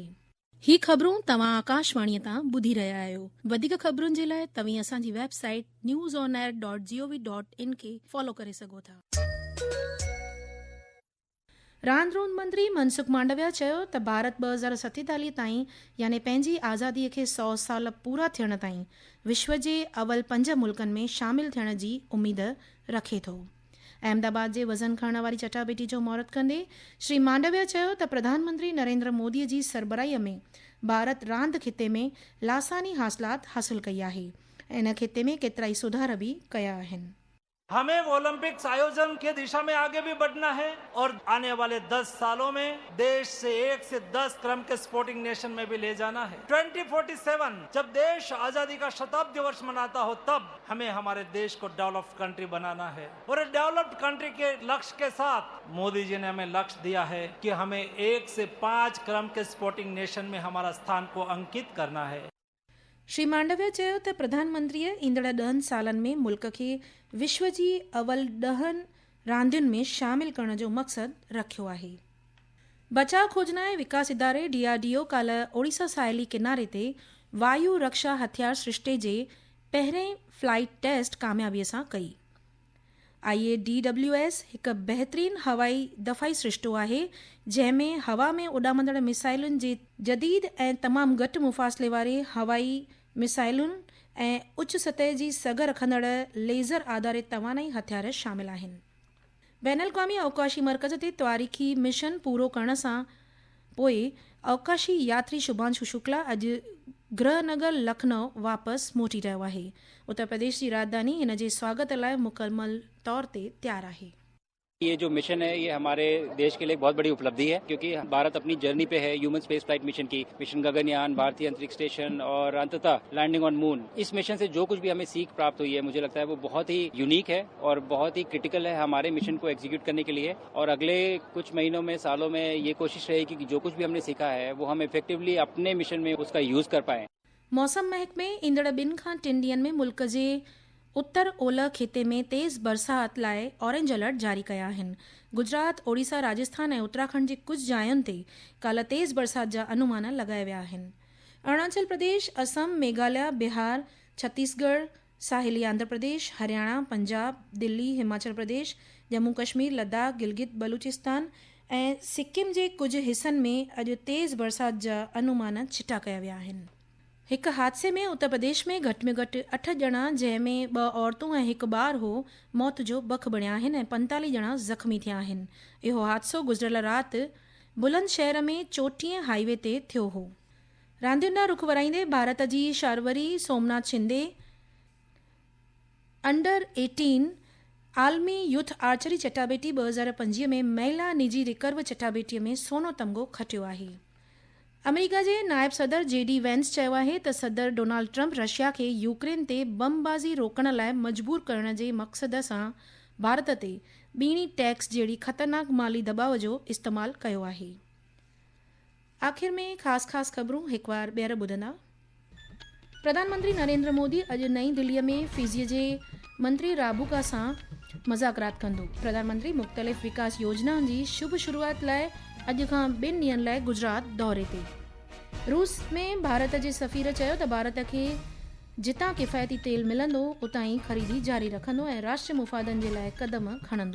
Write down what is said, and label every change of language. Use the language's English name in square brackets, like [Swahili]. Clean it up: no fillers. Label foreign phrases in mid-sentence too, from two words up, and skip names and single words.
[Sindhi] ही ख़बरूं तव्हां आकाशवाणीअ तां ॿुधी रहिया आहियो। वधीक ख़बरुनि जे लाइ तव्हां असांजी वेबसाइट newsonair.gov.in खे फॉलो करे सघो था। रांदि रूंद मंत्री मनसुख मांडविया चयो त भारत 2047 ताईं यानी पंहिंजी आज़ादीअ खे 100 साल पूरा थियण ताईं विश्व जे अवल 5 मुल्कनि में शामिल थियण जी उमीद रखे थो। अहमदाबाद जे वज़न खणण वारी चटाभेटी जो महूरत कंदे श्री मांडविया चयो त प्रधानमंत्री नरेंद्र मोदीअ जी सरबराहीअ में भारत रांदि खिते में लासानी हासिलात हासिल कई आहे ऐं इन खिते में केतिराई सुधार भी कया आहिनि। [Hindi] हमें ओलंपिक्स आयोजन की दिशा में आगे भी बढ़ना है और आने वाले 10 सालों में देश से 1 से 10 क्रम के [English] sporting nation [Hindi] में भी ले जाना है। 2047 जब देश आजादी का शताब्दी वर्ष मनाता हो तब हमें हमारे देश को [English] developed country [Hindi] बनाना है और [English] developed country [Hindi] के लक्ष्य के साथ मोदी जी ने हमें लक्ष्य दिया है कि हमें 1 से 5 क्रम के [English] sporting nation [Hindi] में हमारा स्थान को अंकित करना है। [Sindhi] श्री मांडविया चयो त प्रधानमंत्रीअ ईंदड़ 10 सालनि में मुल्क खे विश्व जी अवल 10 रांदियुनि में शामिल करण जो मक़सदु रखियो आहे। बचाव खोजना ऐं विकास इदारे DRDO काल्ह ओडिशा साहेली किनारे ते वायु रक्षा हथियार सृष्टि जे पहिरें [English] flight test [Sindhi] कामयाबीअ सां कई। IADWS हिकु बहितरीन हवाई दफ़ाई सिरिश्तो आहे जंहिंमें हवा में उॾामंदड़ मिसाइलुनि जे जदीद ऐं तमामु घटि मुफ़ासिले वारे हवाई मिसाइलुनि ऐं उच सतह जी सघ रखंदड़ लेज़र आधारित तवानाई हथियार शामिल आहिनि। बैन अल-अक़वामी अवकाशी मर्कज़ ते तवारीख़ी मिशन पूरो करण सां पोइ अवकाशी यात्री शुभांशु शुक्ला अॼु गृहनगर लखनऊ वापसि मोटी रहियो आहे। उत्तर प्रदेश जी राजधानी हिन जे स्वागत लाइ मुकमल तौर ते तैयार आहे। [Hindi] ये जो मिशन है ये हमारे देश के लिए बहुत बड़ी उपलब्धि है क्योंकि भारत अपनी जर्नी पे है [English] human space flight mission [Hindi] की। मिशन गगनयान, भारतीय अंतरिक्ष स्टेशन और अंततः [English] landing on moon. [Hindi] इस मिशन से जो कुछ भी हमें सीख प्राप्त हुई है मुझे लगता है वो बहुत ही यूनिक है और बहुत ही क्रिटिकल है हमारे मिशन को एग्जीक्यूट करने के लिए। और अगले कुछ महीनों में, सालों में ये कोशिश रहेगी कि जो कुछ भी हमने सीखा है वो हम इफेक्टिवली अपने मिशन में उसका यूज कर पाए। [Sindhi] मौसम महकमे ईंदड़ 2 खां 3 ॾींहनि में मुल्क जे उत्तर ओलह खिते में तेज़ बरसात लाइ [English] orange alert [Sindhi] जारी कया आहिनि। गुजरात, ओडिशा, राजस्थान ऐं उत्तराखंड जी कुझु जायुनि ते काल्ह तेज़ बरसात जा अनुमान लॻाया विया आहिनि। अरुणाचल प्रदेश, असम, मेघालय, बिहार, छत्तीसगढ़, साहिली आंध्र प्रदेश, हरियाणा, पंजाब, दिल्ली, हिमाचल प्रदेश, जम्मू कश्मीर, लद्दाख, गिलगित बलूचिस्तान ऐं सिक्किम जे कुझु हिसनि में अॼु तेज़ बरसात जा अनुमान छिटा कया विया आहिनि। हिकु हादसे में उत्तर प्रदेश में घटि में घटि 8 ॼणा जंहिंमें 2 औरतूं ऐं 1 ॿारु हो मौत जो बख बणिया आहिनि ऐं 45 ॼणा ज़ख़्मी थिया आहिनि। इहो हादसो गुज़िरियल राति बुलंदशहर में चोटीअ हाईवे ते थियो हो। रांदियुनि ॾांहुं रुख वराईंदे भारत जी शार्वरी सोमनाथ शिंदे अंडर 18 आलमी यूथ आर्चरी चटाभेटी 2025 में महिला निजी रिकर्व चटाभेटीअ में सोनो तमग़ो खटियो आहे। अमेरिका जे नायब सदर JD वैंस चयो आहे त सदर डोनाल्ड ट्रंप रशिया खे यूक्रेन ते बमबाज़ी रोकण लाइ मजबूर करण जे मक़सद सां भारत ते ॿीणी टैक्स जहिड़ी ख़तरनाक माली दबाव जो इस्तेमालु कयो आहे। आख़िर में ख़ासि ख़बरूं हिकु बार ॿीहर ॿुधंदा। प्रधानमंत्री नरेंद्र मोदी अॼु नई दिल्लीअ में फिजी जे मंत्री राबुका सां मुज़ाकरात कंदो। प्रधानमंत्री मुख़्तलिफ़ विकास योजनाउनि जी शुभ शुरूआत लाइ अॼु खां 2 ॾींहनि लाइ गुजरात दौरे ते। रूस में भारत जे सफ़ीर चयो त भारत खे जितां किफ़ायती तेल मिलंदो उतां ई ख़रीदी जारी रखंदो ऐं राष्ट्रीय मुफ़ादनि जे लाइ क़दम खणंदो।